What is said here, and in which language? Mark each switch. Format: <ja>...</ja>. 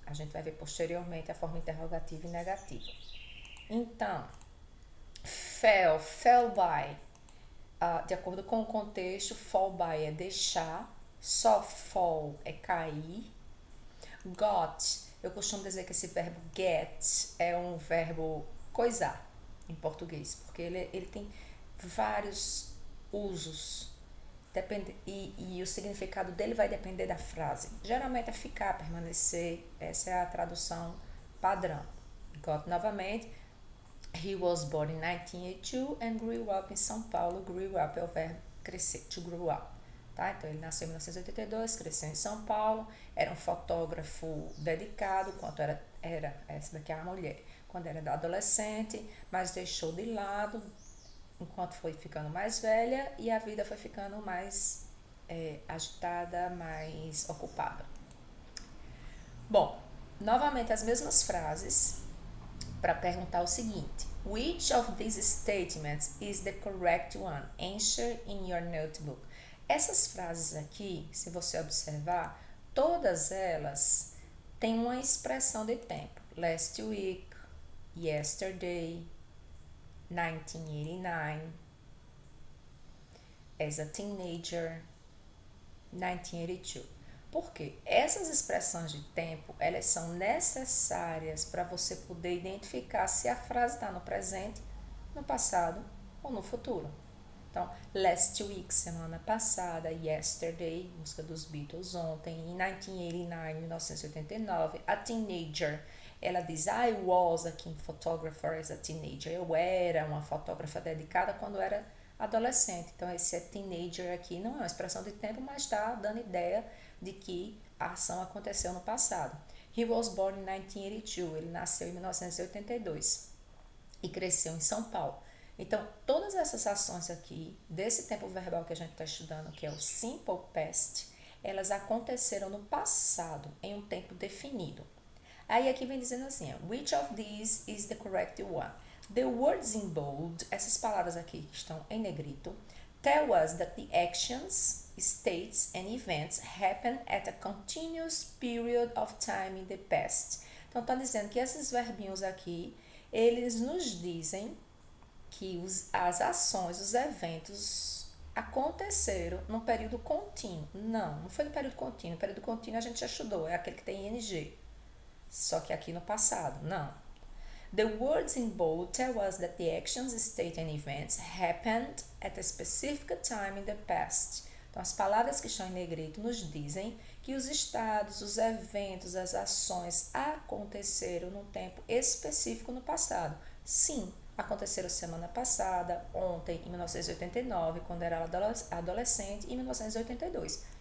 <pt>A gente vai ver posteriormente a forma interrogativa e negativa. Então, fell by, de acordo com o contexto, fall by é deixar, só fall é cair, got, eu costumo dizer que esse verbo get é um verbo coisar em português, porque ele tem vários usos e o significado dele vai depender da frase. Geralmente é ficar, permanecer, essa é a tradução padrão. Got novamente.</pt> <en>He was born in 1982 and grew up in São Paulo.</en> <pt>Grew up é o verbo crescer, to grow up. Tá? Então, ele nasceu em 1982, cresceu em São Paulo, era um fotógrafo dedicado, quando era essa daqui é a mulher, quando era adolescente, mas deixou de lado enquanto foi ficando mais velha e a vida foi ficando mais agitada, mais ocupada. Bom, novamente as mesmas frases para perguntar o seguinte: which of these statements is the correct one?</pt> <en>Answer in your notebook.</en> <pt>Essas frases aqui, se você observar, todas elas têm uma expressão de tempo.</pt> <en>Last week, yesterday, 1989, as a teenager, 1982.</en> <pt>Por quê? Essas expressões de tempo, elas são necessárias para você poder identificar se a frase está no presente, no passado ou no futuro. Então, last week, semana passada, yesterday, música dos Beatles, ontem, em 1989, 1989, a teenager, ela diz, I was a keen photographer as a teenager. Eu era uma fotógrafa dedicada quando era adolescente. Então, esse teenager aqui não é uma expressão de tempo, mas está dando ideia de que a ação aconteceu no passado. He was born in 1982. Ele nasceu em 1982 e cresceu em São Paulo. Então, todas essas ações aqui, desse tempo verbal que a gente está estudando, que é o simple past, elas aconteceram no passado, em um tempo definido.</pt> <en>Aí aqui vem dizendo assim, which of these is the correct one? The words in bold, essas palavras aqui que estão em negrito, tell us that the actions, states and events happen at a continuous period of time in the past.</en> <pt>Então, está dizendo que esses verbinhos aqui, eles nos dizem que as ações, os eventos aconteceram num período contínuo. Não foi no período contínuo. O período contínuo a gente já estudou, é aquele que tem ing. Só que aqui no passado, não.</pt> <en>The words in bold tell us that the actions, state and events happened at a specific time in the past.</en> <pt>Então, as palavras que estão em negrito nos dizem que os estados, os eventos, as ações aconteceram num tempo específico no passado. Sim, aconteceram semana passada, ontem, em 1989, quando era adolescente, e em 1982.</pt>